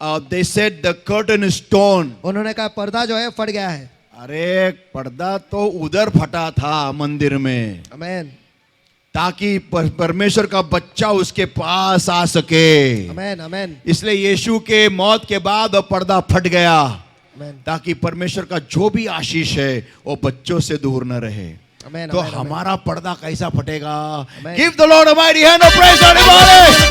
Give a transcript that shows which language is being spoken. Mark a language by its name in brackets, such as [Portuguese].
[English] they said the curtain is torn. [Hindi] उन्होंने कहा पर्दा जो है फट गया है. अरे पर्दा तो उधर फटा था मंदिर में, आमेन ताकि परमेश्वर का बच्चा उसके पास आ सके. आमेन आमेन इसलिए यीशु के मौत के बाद वो पर्दा फट गया, आमेन ताकि परमेश्वर का जो भी आशीष है वो बच्चों से दूर न रहे. आमेन. तो आमेन, आमेन. हमारा पर्दा कैसा फटेगा? [English] Amen. Give the Lord a mighty hand of praise, everybody.